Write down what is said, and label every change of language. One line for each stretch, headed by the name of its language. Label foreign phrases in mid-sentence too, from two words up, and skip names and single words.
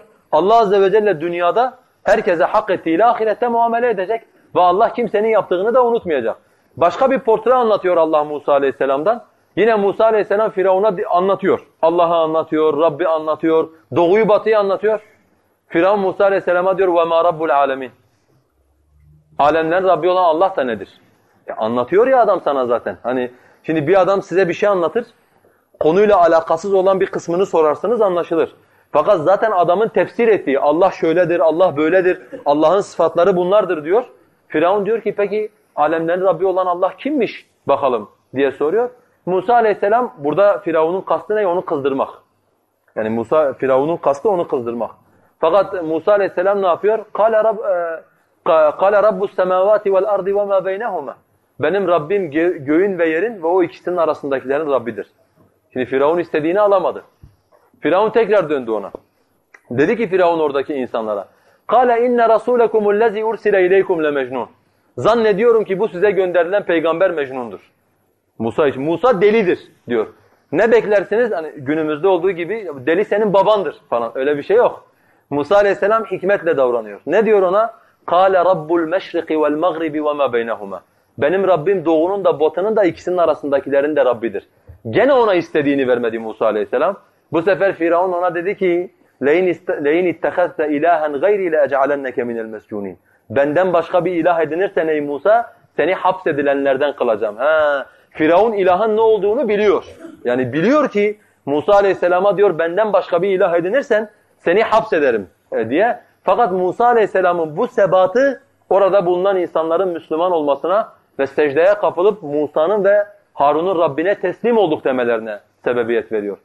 Turkish: Allah azze ve celle dünyada herkese hak ettiğiyle ahirette muamele edecek. Ve Allah kimsenin yaptığını da unutmayacak. Başka bir portre anlatıyor Allah Musa aleyhisselamdan. Yine Musa aleyhisselam Firavun'a anlatıyor. Allah'ı anlatıyor, Rabbi anlatıyor, doğuyu batıyı anlatıyor. Firavun Musa aleyhisselama diyor
Arabic: وَمَا رَبُّ الْعَالَمِينَ
Turkish: Alemlerin Rabbi olan Allah da nedir? Anlatıyor ya adam sana zaten. Hani şimdi bir adam size bir şey anlatır, konuyla alakasız olan bir kısmını sorarsanız anlaşılır. Fakat zaten adamın tefsir ettiği Allah şöyledir, Allah böyledir, Allah'ın sıfatları bunlardır diyor. Firavun diyor ki peki alemlerin Rabbi olan Allah kimmiş bakalım diye soruyor. Musa aleyhisselam burada Firavun'un kastı ne? Onu kızdırmak. Yani Firavun'un kastı onu kızdırmak. Fakat Musa aleyhisselam ne yapıyor?
Arabic: قَالَ رَبُّ السَّمَاوَاتِ وَالْأَرْضِ وَمَا بَيْنَهُمَا
Turkish: Benim Rabbim göğün ve yerin ve o ikisinin arasındakilerin Rabbidir. Şimdi Firavun istediğini alamadı. Firavun tekrar döndü ona. Dedi ki Firavun oradaki insanlara
Arabic: قَالَ اِنَّ رَسُولَكُمُ الَّذ۪ي اُرْسِلَ اِلَيْكُمْ لَمَجْنُونَ
Turkish: Zannediyorum ki bu size gönderilen peygamber Mecnun'dur. Musa için. Musa delidir diyor. Ne beklersiniz? Hani günümüzde olduğu gibi deli senin babandır falan. Öyle bir şey yok. Musa aleyhisselam hikmetle davranıyor. Ne diyor ona?
Arabic: قَالَ رَبُّ الْمَشْرِقِ وَالْمَغْرِبِ وَمَا بَيْنَهُمَا
Turkish: Benim Rabbim doğunun da batının da ikisinin arasındakilerin de Rabbidir. Gene ona istediğini vermedi Musa aleyhisselam. Bu sefer Firavun ona dedi ki
Arabic: لَاِنْ اتَّخَذْتَ اِلَٰهًا غَيْرِي لَاَجْعَلَنَّكَ مِنَ الْمَسْجُونِينَ
Turkish: Benden başka bir ilah edinirsen ey Musa seni hapsedilenlerden kılacağım. Firavun ilahın ne olduğunu biliyor. Yani biliyor ki Musa aleyhisselama diyor benden başka bir ilah edinirsen seni hapsederim diye. Fakat Musa aleyhisselamın bu sebatı orada bulunan insanların Müslüman olmasına ve secdeye kapılıp Musa'nın ve Harun'un Rabbine teslim olduk demelerine sebebiyet veriyor.